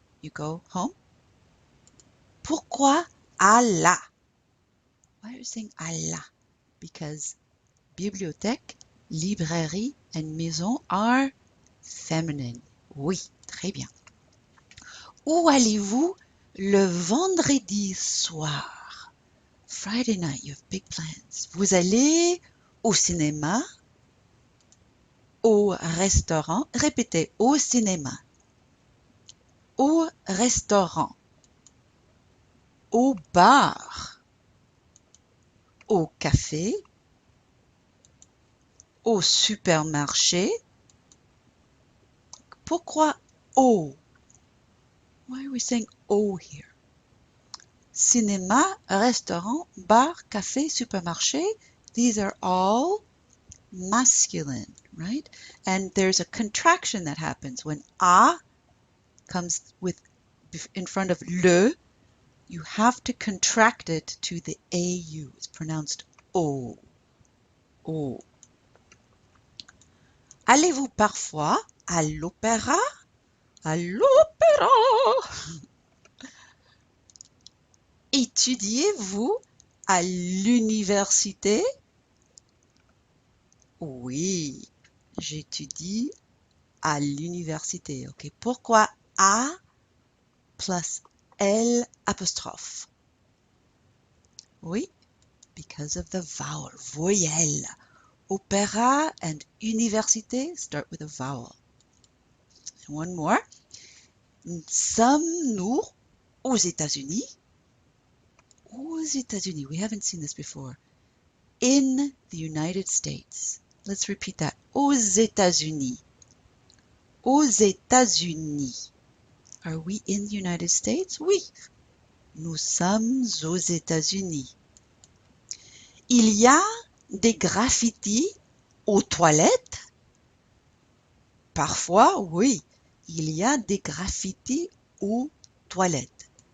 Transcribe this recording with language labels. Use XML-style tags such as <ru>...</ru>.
<en>You go home?</en> <fr>Pourquoi à la?</fr> <en>Why are you saying à la? Because bibliothèque, librairie, and maison are feminine.</en> <fr>Oui, très bien. Où allez-vous le vendredi soir?</fr> <en>Friday night, you have big plans.</en> <fr>Vous allez au cinéma, au restaurant. Répétez, au cinéma, au restaurant, au bar, au café, au supermarché. Pourquoi au?</fr> <en>Why are we saying au here? Cinéma, restaurant, bar, café, supermarché. These are all masculine, right? And there's a contraction that happens when a comes with in front of le. You have to contract it to the AU. It's pronounced O. O.</en> <fr>Allez-vous parfois à l'opéra? À l'opéra! Étudiez-vous à l'université? Oui, j'étudie à l'université. Okay, pourquoi à plus L apostrophe?</fr> <en>Oui, because of the vowel, voyelle. Opéra and université start with a vowel. And one more.</en> <fr>Sommes-nous aux États-Unis? Aux États-Unis.</fr> <en>We haven't seen this before. In the United States. Let's repeat that. Aux États-Unis.</en> <fr>Aux États-Unis.</fr> <en>Are we in the United States?</en> <fr>Oui. Nous sommes aux États-Unis. Il y a des graffitis aux toilettes? Parfois, oui. Il y a des graffitis aux toilettes.</fr>